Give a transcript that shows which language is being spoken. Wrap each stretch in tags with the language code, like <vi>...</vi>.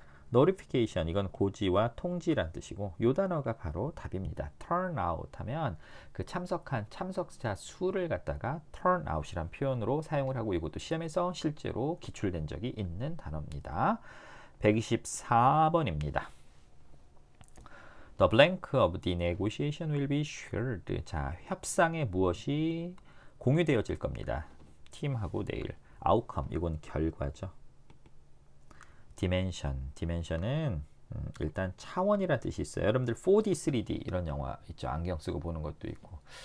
<ko>notification 이건 고지와 통지란 뜻이고 이 단어가 바로 답입니다. turn out 하면 그 참석한 참석자 수를 갖다가 turn out이란 표현으로 사용을 하고 이것도 시험에서 실제로 기출된 적이 있는 단어입니다. 124번입니다.</ko> <en>The blank of the negotiation will be shared.</en> <ko>자, 협상에 무엇이 공유되어질 겁니다. 팀하고 내일. outcome, 이건 결과죠. dimension은 일단 차원이라는 뜻이 있어요. 여러분들 4D, 3D 이런 영화 있죠. 안경 쓰고 보는 것도 있고.</ko>